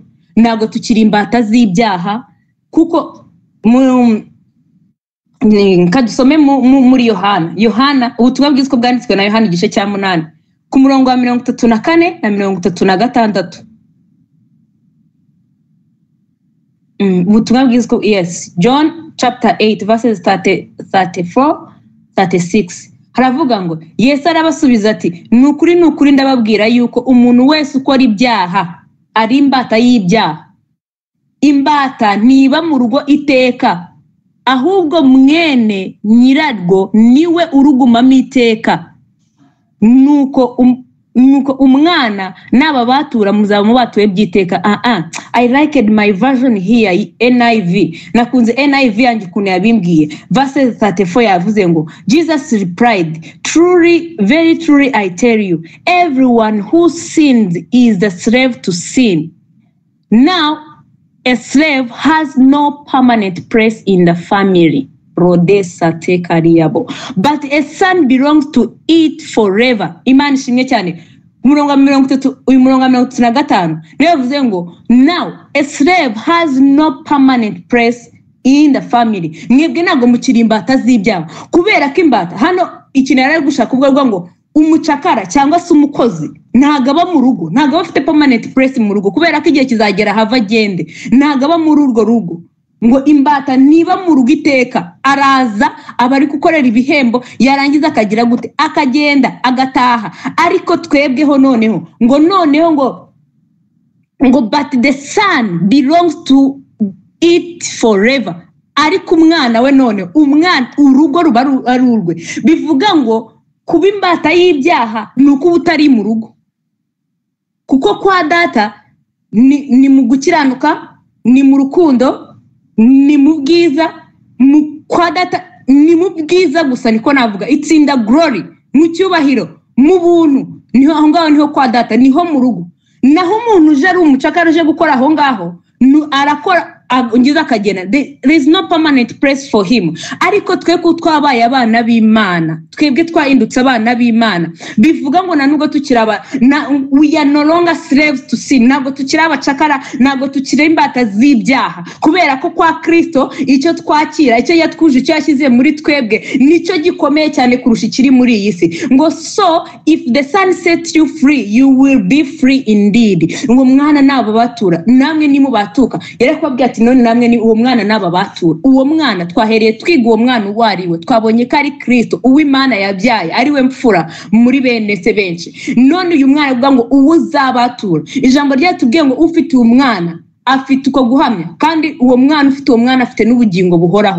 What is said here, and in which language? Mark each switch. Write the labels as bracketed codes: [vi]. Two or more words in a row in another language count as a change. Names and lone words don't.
[rw] Ntabwo tukiri imbata z'ibyaha, kuko kadusome muri Yohana, ubutumwa bwiza bwanditswe na Yohana igice cya 8 ku murongo wa 34 na 36. Ubutumwa bwiza, [en] yes, John chapter 8 verses 34 36. [rw] Haravuga ngo Yesu arabasubiza ati, nukuri ndababwira yuko umuntu wese ukora ibyaha ari imbata y'ibyaha. Imbata ntiba mu rugo iteka, ahubwo mwene nyirarwo niwe urugumamo iteka. Nuko umwana n'aba batura muzaba mubatuye byiteka. [en] I liked my version here, NIV. [rw] Nakunze NIV yanjye kuntu yabimbwiye. Verse 34 yavuze ngo, [en] Jesus replied, truly, very truly I tell you, everyone who sins is the slave to sin. Now, a slave has no permanent place in the family, but a son belongs to it forever. [rw] Imana ishimwe cyane. Umurongo wa 35 niyo yavuze ngo, [en] now a slave has no permanent place in the family. [rw] Mwebwe ntabwo mukiri imbata z'ibyaha, kubera ko imbata hano ikintu yari gushaka kuvuga ngo umucakara cyangwa se umukozi ntabwo aba mu rugo, ntabwo aba afite [en] permanent place [rw] mu rugo, kubera ko igihe kizagera hava agende, ntabwo aba muri urwo rugo. Ngo imbata niba mu rugo iteka, araza abari gukorera ibihembo, yarangiza akagira gute, akagenda agataha. Ariko twebweho noneho ngo [en] but the son belongs to it forever. [rw] Ariko umwana we none, umwana urugo ruba ari urwe. Bivuga ngo kuba imbata y'ibyaha ni uko utari mu rugo, kuko kwa data ni mu gukiranuka, ni mu rukundo, ni mu bwiza. Kwa data ni mu bwiza gusa, niko navuga. [en] It's in the glory, [rw] mu cyubahiro, mu buntu. Niho aho ngaho niho kwa data, niho mu rugo. Naho umuntu uje ari umucakara uje gukora aho ngaho, arakora ngiza akagenda. [en] There is no permanent place for him. [rw] Ariko twebwe twabaye abana b'Imana, twebwe twahindutse abana b'Imana. Bivuga ngo nanubwo tukiraba, [en] we are no longer slaves to sin. [rw] Ntabwo tukiri abacakara, ntabwo tukiri imbata z'ibyaha, kubera ko kwa Kristo icyo twakira, icyo yatwuje, icyo yashyize muri twebwe nicyo gikomeye cyane kurusha ikiri muri iyi si. [en] Ngo so if the son sets you free, you will be free indeed. [rw] Ngo mwana nabo batura, namwe nimubatuka. Yarakubabwiye none namwe ni uwo mwana n'aba batura. Uwo mwana twahereye twiga uwo mwana uwariwe, twabonye ko ari Kristo, uw'Imana yabyaye, ari we mfura muri bene se benshi. None uyu mwana uvuga ngo uwo uzabatura. Ijambo ryatubwiye ngo ufite uwo mwana afite uko guhamya, kandi uwo mwana ufite uwo mwana afite n'ubugingo buhoraho.